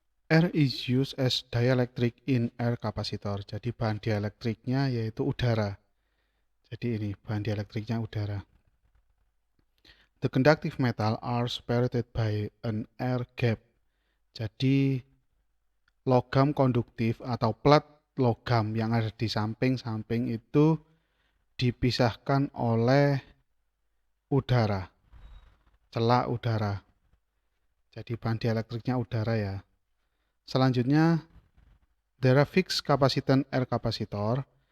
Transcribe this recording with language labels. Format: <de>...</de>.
<en>R is used as dielectric in air capacitor.</en> <id>Jadi bahan dielektriknya yaitu udara. Jadi ini bahan dielektriknya udara.</id> <en>The conductive metal are separated by an air gap.</en> <id>Jadi logam konduktif atau plat logam yang ada di samping-samping itu dipisahkan oleh udara, celah udara. Jadi bahan dielektriknya udara ya. Selanjutnya,</id> <en>there are fixed capacitance R kapasitor.</en>